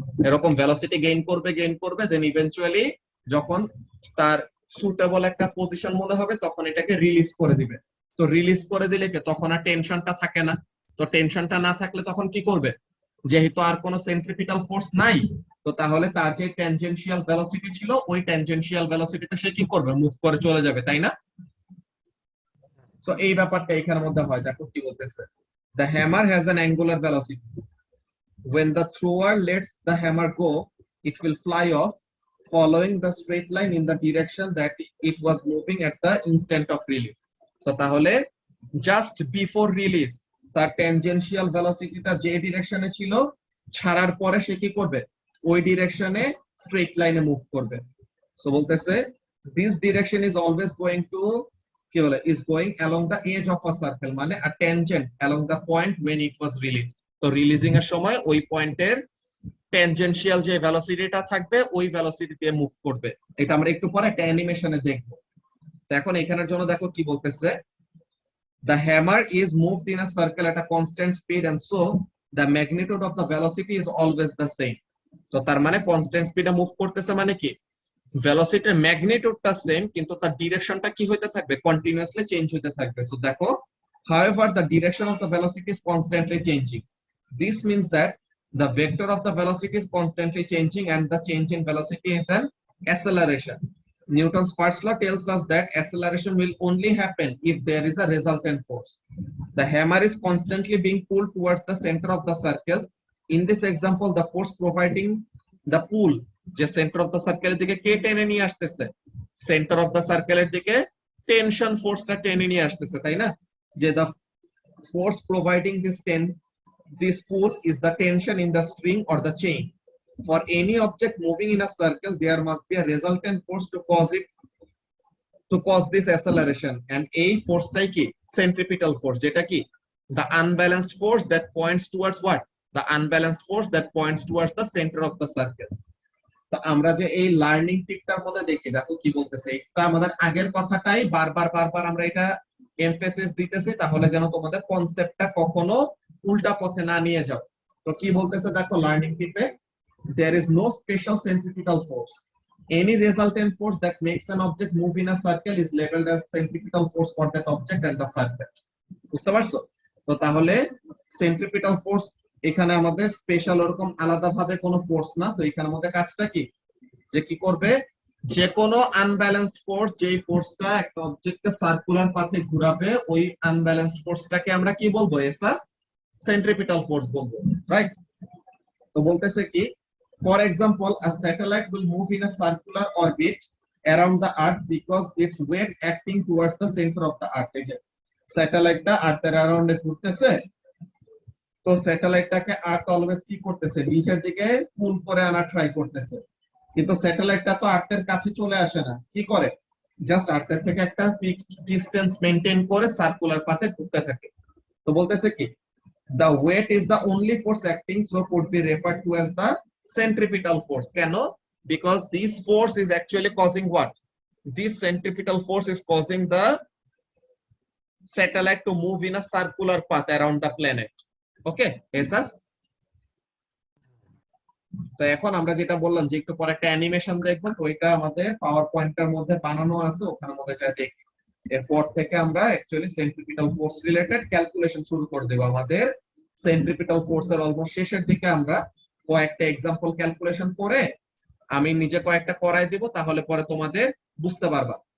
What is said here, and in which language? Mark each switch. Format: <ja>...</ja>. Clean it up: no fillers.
<bn>এরকম velocity gain করবে, দেন eventually যখন তার সুটেবল একটা পজিশন মনে হবে তখন এটাকে রিলিজ করে দিবে। তো রিলিজ করে দিলে কি তখন আর টেনশনটা থাকে না। তো টেনশনটা না থাকলে তখন কি করবে, যেহেতু আর কোনো সেন্ট্রিপিটাল ফোর্স নাই, তো তাহলে তার যে ট্যানজেনশিয়াল ভেলোসিটি ছিল ওই ট্যানজেনশিয়াল ভেলোসিটিতে সে কি করবে, মুভ করে চলে যাবে, তাই না? তো এই ব্যাপারটা এখানের মধ্যে হয়। দেখো কি বলতেছে,</bn> <en>the hammer has an angular velocity. When the thrower lets the hammer go, it will fly off, following the straight line in the direction that it was moving at the instant of release.</en> <bn>So তাহলে</bn> <en>just before release</en> <bn>তার tangential velocity টা যে ডিরেকশনে ছিল, ছাড়ার পরে সে কি করবে, ওই ডিরেকশনে স্ট্রেট লাইনে মুভ করবে। সো বলতেছে</bn> <en>this direction is always going to</en> <bn>কি বলে</bn> <en>is going along the edge of a circle,</en> <bn>মানে</bn> <en>a tangent along the point when it was released.</en> <bn>তো রিলিজিং এর সময় ওই পয়েন্টের ট্যানজেনশিয়াল যে ভেলোসিটিটা থাকবে ওই ভেলোসিটি দিয়ে মুভ করবে। এটা আমরা একটু পরে একটা অ্যানিমেশনে দেখব। তো এখন এখানের জন্য দেখো কি বলতেছে,</bn> <en>the hammer is moved in a circle at a constant speed and so the magnitude of the velocity is always the same.</en> <bn>তো তার মানে কনস্ট্যান্ট স্পিডে মুভ করতেছে মানে কি, ভেলোসিটির ম্যাগনিটিউডটা সেম কিন্তু তার ডিরেকশনটা কি হইতে থাকবে, কন্টিনিউয়াসলি চেঞ্জ হইতে থাকবে। সো দেখো,</bn> <en>however the direction of the velocity is constantly changing. This means that the vector of the velocity is constantly changing and the change in velocity is an acceleration. Newton's first law tells us that acceleration will only happen if there is a resultant force. The hammer is constantly being pulled towards the center of the circle. In this example, the force providing the pull</en> <bn>যে centre of the সার্কেলের দিকে কে টেনে নিয়ে আসতেছে, centre of the সার্কেলের দিকে tension ফোর্সটা টেনে নিয়ে আসতেছে, তাই না?</bn> <en>যে the force providing this pull is the tension in the string or the chain. For any object moving in a circle, there must be a resultant force to cause this acceleration, and</en> <bn>এই ফোর্সটাই কি,</bn> <en>centripetal force,</en> <bn>যেটা কি</bn> <en>the unbalanced force that points towards what, the unbalanced force that points towards the center of the circle.</en> <bn>তো আমরা যে এই learning টিকটার মধ্যে দেখি, দেখো কি বলতেছে, এটা আমাদের আগের কথাটাই বারবার আমরা এটা এমফেসিস দিতেছি, তাহলে যেন তোমাদের কনসেপ্টটা কখনো উল্টা পথে না নিয়ে যাও। তো কি বলতেছে দেখো লার্নিং টিপে,</bn> <en>there is no special centripetal force. Any resultant force that makes an object move in a circle is labeled as centripetal force for that object and the circle.</en> <bn>বুঝতে পারছো? তো তাহলে সেন্ট্রিপিটাল ফোর্স এখানে আমাদের special ওরকম আলাদা ভাবে কোনো ফোর্স না। তো এখানে আমাদের কাজটা কি, যে কি করবে, যে কোনো আনব্যালেন্সড ফোর্স, যেই ফোর্সটা একটা অবজেক্টকে সার্কুলার পাথে ঘোরাবে, ওই আনব্যালেন্সড ফোর্সটাকে আমরা কি বলবো, এসএস সেন্ট্রিপিটাল ফোর্স বলবো, রাইট? তো বলতেছে কি, for example</bn> <en>a satellite will move in a circular orbit around the earth because its weight acting towards the center of the earth.</en> <bn>এই যে স্যাটেলাইটটা আর্থের অ্যারাউন্ডে ঘুরতেছে, তো স্যাটেলাইটটাকে আর্থ অলওয়েজ কি করতেছে, নিচের দিকে পুল করে আনা ট্রাই করতেছে, কিন্তু স্যাটেলাইটটা তো আর্থের কাছে চলে আসে না, কি করে, জাস্ট আর্থের থেকে একটা ফিক্সড ডিসটেন্স মেইনটেইন করে সার্কুলার পাথে ঘুরতে থাকে। তো বলতেছে কি,</bn> <en>the weight is the only force acting, so could be referred to as the centripetal force.</en> <bn>কেন?</bn> <en>Because this force is actually causing what, this centripetal force is causing the satellite to move in a circular path around the planet.</en> <bn>Okay Asus? তো এখন আমরা যেটা বললাম যে একটু পরে একটা অ্যানিমেশন দেখবো, তো ওইটা আমাদের পাওয়ার পয়েন্টের মধ্যে বানানো আছে, ওখানের মধ্যে যা দেখি, এরপর থেকে আমরা actually centripetal force related calculation শুরু করে দেব। আমাদের সেন্ট্রিপিটাল ফোর্সের অলমোস্ট শেষের দিকে আমরা কয়েকটা এক্সাম্পল ক্যালকুলেশন করে আমি নিজে কয়েকটা করাই দিব, তাহলে পরে তোমাদের বুঝতে পারবা।</bn>